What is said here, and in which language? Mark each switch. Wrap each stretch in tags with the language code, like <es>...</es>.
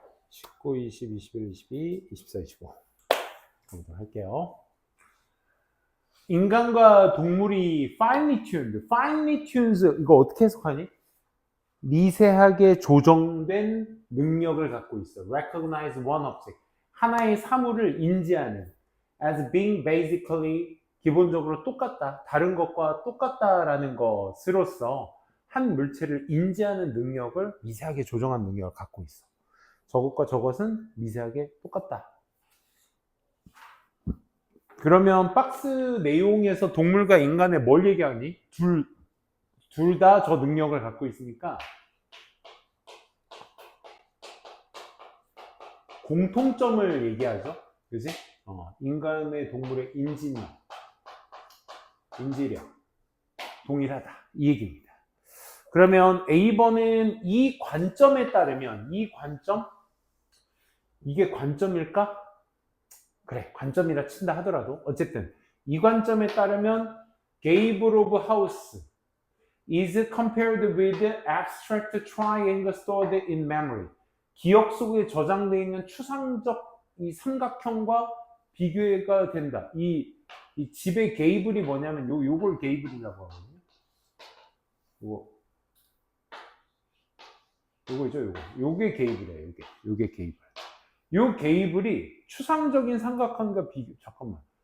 <ko>19, 20, 21, 22, 24, 25 보도록 할게요. 인간과 동물이</ko> <en>finely tuned,</en> <ko>이거 어떻게 해석하니? 미세하게 조정된 능력을 갖고 있어.</ko> <en>recognize one object.</en> <ko>하나의 사물을 인지하는.</ko> <en>as being basically,</en> <ko>기본적으로 똑같다. 다른 것과 똑같다라는 것으로서 한 물체를 인지하는 능력을 미세하게 조정한 능력을 갖고 있어. 저것과 저것은 미세하게 똑같다. 그러면 박스 내용에서 동물과 인간의 뭘 얘기하니? 둘 다 저 능력을 갖고 있으니까 공통점을 얘기하죠. 그지? 인간의 동물의 인지력, 동일하다. 이 얘기입니다. 그러면 A번은 이 관점에 따르면, 이 관점? 이게 관점일까? 그래, 관점이라 친다 하더라도 어쨌든 이 관점에 따르면</ko> <en>gable of house is compared with abstract triangle stored in memory.</en> <ko>기억 속에 저장되어 있는 추상적 이 삼각형과 비교가 된다. 이 집의 게이블이 뭐냐면 요걸 게이블이라고 하거든요. 요거죠, 요게 게이블이에요. 요게 게이블. 요 게이블이 추상적인 삼각형과 비교. 잠깐만.</ko>